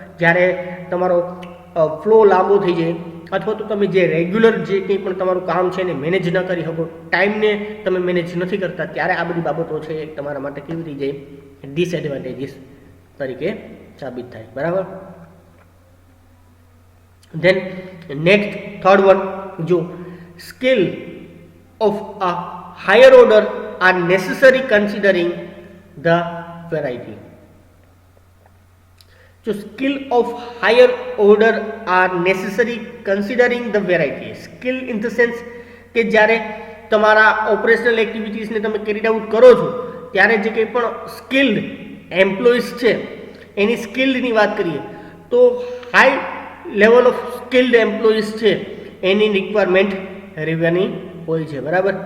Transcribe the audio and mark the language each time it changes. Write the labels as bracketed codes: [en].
[gu] જ્યારે તમારો ફ્લો લાંબો થઈ જાય, અથવા તો તમે જે રેગ્યુલર જે કંઈ પણ તમારું કામ છે એને મેનેજ ન કરી શકો, ટાઈમને તમે મેનેજ નથી કરતા, ત્યારે આ બધી બાબતો છે એ તમારા માટે કેવી થઈ જાય, ડિસએડવાન્ટેજીસ તરીકે સાબિત થાય, બરાબર. [en] Then next third one, જો skill of a higher order are necessary considering the variety. So skill of higher order are necessary considering the variety. Skill in the sense [gu] કે જ્યારે તમારા ઓપરેશનલ એક્ટિવિટીઝને તમે કેરી આઉટ કરો છો ત્યારે જે કંઈ પણ સ્કિલ્ડ એમ્પ્લોઈઝ છે એની સ્કિલ્ડની વાત કરીએ તો [en] high level of skilled employees [gu] છે એની રિક્વાયરમેન્ટ રહેવાની હોય છે, બરાબર.